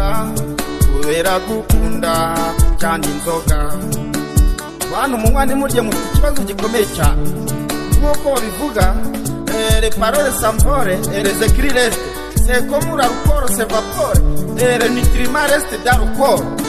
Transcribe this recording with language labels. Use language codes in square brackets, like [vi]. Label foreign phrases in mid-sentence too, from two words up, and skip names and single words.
[rw] kubera gukunda cyane inzoga bantu munywa ntimurye mufite ikibazo gikomeye cyane nk'uko babivuga [fr] les paroles s'envolent et les écrits restent c'est comme l'alcool s'évapore et le nutriment reste dans le corps